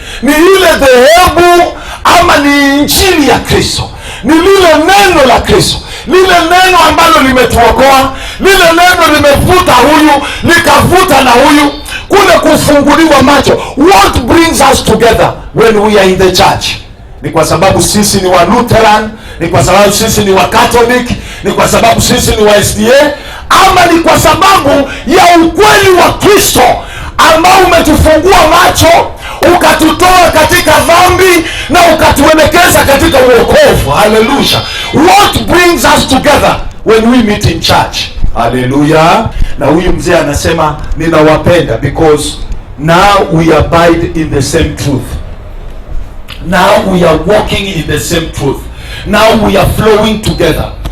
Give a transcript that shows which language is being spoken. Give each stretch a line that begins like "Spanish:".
Swahili: Ni ile dhehebu ama ni injili ya Kristo? Ni lile neno la Kristo, lile neno ambalo limetuokoa, lile neno limevuta huyu likavuta na huyu, kule kufunguliwa macho.
English: What brings us together when we are in the church?
Swahili: Ni kwa sababu sisi ni wa Lutheran, ni kwa sababu sisi ni wa Catholic, ni kwa sababu sisi ni wa SDA, ama ni kwa sababu ya ukweli wa Kristo ambao umetufungua macho, ukatutoa katika dhambi na ukatuelekeza katika uokovu. Hallelujah.
English: What brings us together when we meet in church? Hallelujah.
Swahili: Na huyu mzee anasema ninawapenda
English: because now we abide in the same truth. Now we are walking in the same truth. Now we are flowing together.